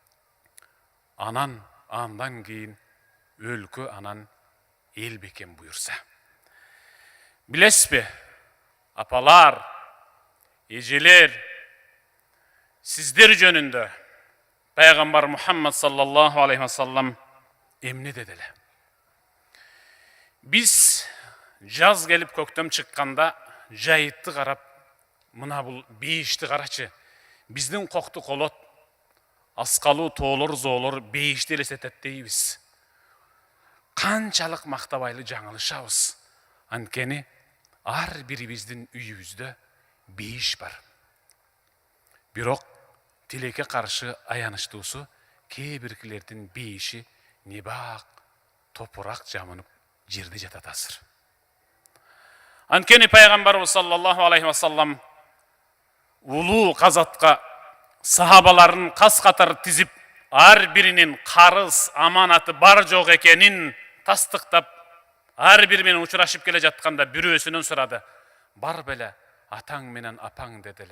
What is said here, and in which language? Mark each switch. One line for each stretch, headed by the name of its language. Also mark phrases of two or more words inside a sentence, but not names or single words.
Kyrgyz: Андан кийин өлкө, анан эл бекем буюрса. Билесизби, апалар, эжелер, сиздер жөнүндө пайгамбар Мухаммад
Arabic: صلى الله عليه وسلم
Kyrgyz: эмне деделе? Биз жаз келип көктөм чыкканда жайытты карап, мына бул бейишти карачы. Биздин кокту колот, аскалуу тоолор, зоолор бейишти элестетет дейбиз. Канчалык мактабайлы жаңылышабыз. Анткени ар бирибиздин үйүбүздө бейиш бар. Бирок тилекке каршы аянычтуусу, кээ биркилердин бейиши небак топурак жамынып жерде жатат азыр. Анткени пайгамбарыбыз
Arabic: صلى الله عليه وسلم
Kyrgyz: улуу казатка сахабаларын кас катар тизип, ар биринин карыз, аманаты бар жок экенин тастыктап, ар бири менен учурашып келе жатканда бирөөсүнөн сурады. Бар беле атаң менен апаң деделе.